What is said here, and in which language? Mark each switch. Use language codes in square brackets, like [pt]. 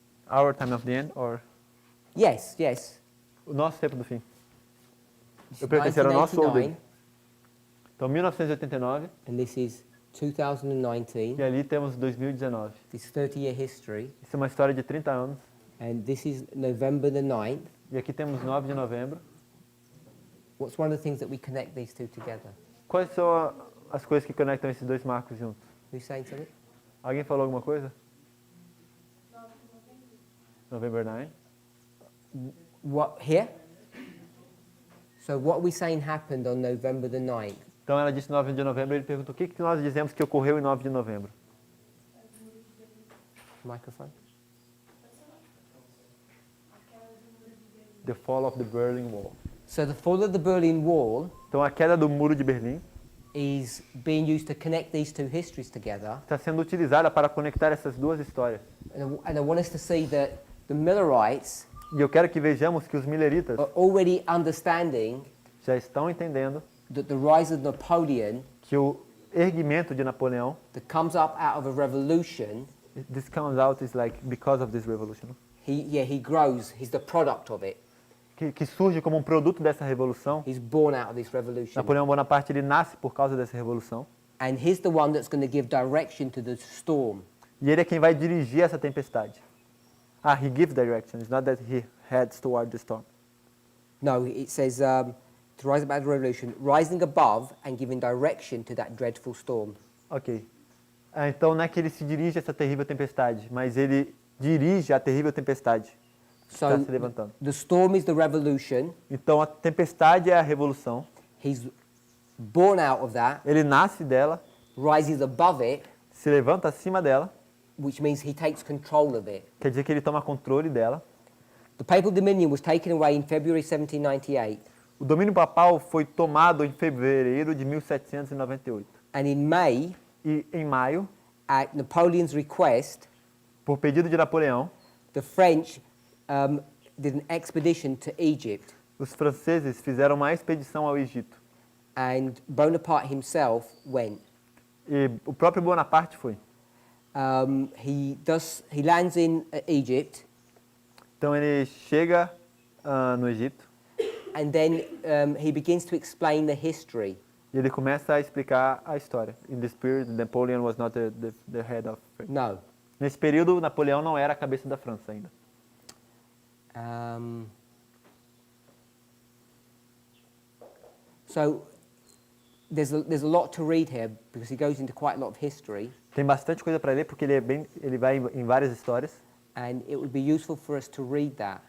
[en] Our time of the end, or Yes, yes. [pt] o nosso tempo do fim? Eu pertencer ao nosso ou dele? [en] 1989, [pt] Então, 1989, [en] and this is 2019. [pt] e ali temos 2019. [en] This 30-year history, [pt] Isso é uma história de 30 anos. [en] and this is November the 9th. [pt] E aqui temos 9 de novembro. [en] What's one of the things that we connect these two together? [pt] Quais são as coisas que conectam esses dois marcos juntos? [en] Who's saying something? [pt] Alguém falou alguma coisa? [en] November 9. What, here? So what are we saying happened on November the 9th? [pt] Então ela disse 9 de novembro e ele perguntou o que nós dizemos que ocorreu em 9 de novembro. [en] Microphone? The fall of the Berlin Wall. So the fall of the Berlin Wall [pt] Então a queda do muro de Berlim [en] is being used to connect these two histories together. [pt] está sendo utilizada para conectar essas duas histórias. [en] And I want us to see that the Millerites [pt] E eu quero que vejamos que os mileritas [en] are already understanding [pt] já estão entendendo [en] that the rise of Napoleon [pt] que o erguimento de Napoleão, [en] that comes up out of a revolution, this comes out is like because of this revolution, he grows, he's the product of it. [pt] que surge como um produto dessa revolução. [en] He's born out of this revolution. [pt] Napoleão Bonaparte ele nasce por causa dessa revolução [en] And he's the one that's going to give direction to the storm. [pt] e ele é quem vai dirigir essa tempestade. [en] He gives direction. It's not that he heads toward the storm. No, it says to rise above the revolution, rising above and giving direction to that dreadful storm. Ok. [pt] Então não é que ele se dirige a essa terrível tempestade, mas ele dirige a terrível tempestade que [en] So [pt] está se levantando. [en] the storm is the revolution. [pt] Então a tempestade é a revolução. [en] He's born out of that, [pt] Ele nasce dela, [en] rises above it, [pt] se levanta acima dela, [en] which means he takes control of it. [pt] quer dizer que ele toma controle dela. [en] The papal dominion was taken away in February 1798, [pt] O domínio papal foi tomado em fevereiro de 1798. [en] and in May, [pt] E em maio, [en] at Napoleon's request, [pt] por pedido de Napoleão, [en] the French did an expedition to Egypt, [pt] os franceses fizeram uma expedição ao Egito. [en] and Bonaparte himself went. [pt] E o próprio Bonaparte foi. [en] He lands in Egypt, [pt] Então ele chega no Egito [en] and then he begins to explain the history. [pt] E ele começa a explicar a história. [en] In this period, Napoleon was not the head of France. [pt] No. Nesse período, Napoleão não era a cabeça da França ainda. [en] So there's a lot to read here because he goes into quite a lot of history, [pt] Tem bastante coisa para ler porque ele vai em várias histórias. [en] and it would be useful for us to read that.